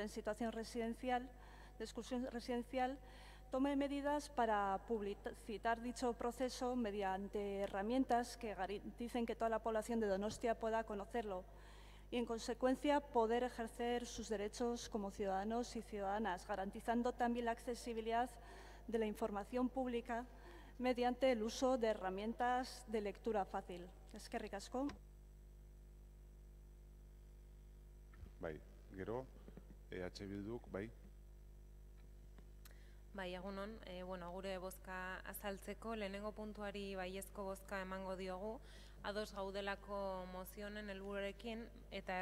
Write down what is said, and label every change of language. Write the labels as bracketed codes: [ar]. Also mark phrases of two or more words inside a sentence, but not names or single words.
[es] en situación residencial, de exclusión residencial, tome medidas para publicitar dicho proceso mediante herramientas que garanticen que toda la población de Donostia pueda conocerlo y, en consecuencia, poder ejercer sus derechos como ciudadanos y ciudadanas, garantizando también la accesibilidad de la información pública mediante el uso de herramientas de lectura fácil. [eu] Eskerrik asko. Bai, gero, EH Bilduk, bai. Bai, egunon, gure bozka azaltzeko, lehenengo puntuari baiezko bozka emango diogu, ados gaudelako mozionen helburuarekin eta